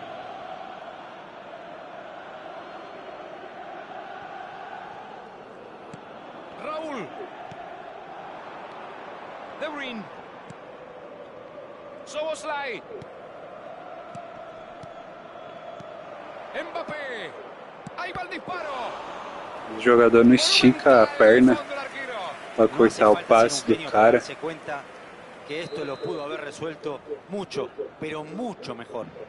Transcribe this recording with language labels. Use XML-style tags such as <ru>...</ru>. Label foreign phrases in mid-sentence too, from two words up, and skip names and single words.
<es>Raúl. De Bruyne. Szoboszlai. Mbappé. Ahí va el disparo.</es> <pt>O jogador não estica a perna para cortar o passe do cara.</pt> <es>Se cuenta que esto lo pudo haber resuelto mucho, pero mucho mejor.</es>